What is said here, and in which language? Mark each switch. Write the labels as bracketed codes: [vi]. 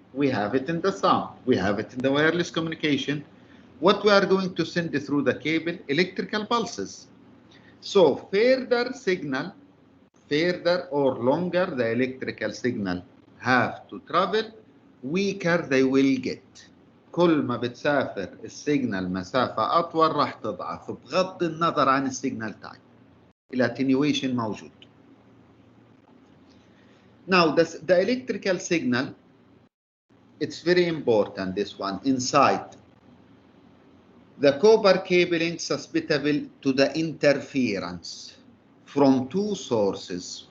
[en] We have it in the sound. We have it in the wireless communication. What we are going to send through the cable? Electrical pulses. So further signal, further or longer the electrical signal have to travel, weaker they will get. [ar] كل ما بتسافر السيجنال مسافة أطول راح تضعف بغض النظر عن السيجنال تايب. الاتنيويشن موجود. [en] Now the electrical signal, it's very important, this one, inside. The copper cabling susceptible to the interference from two sources.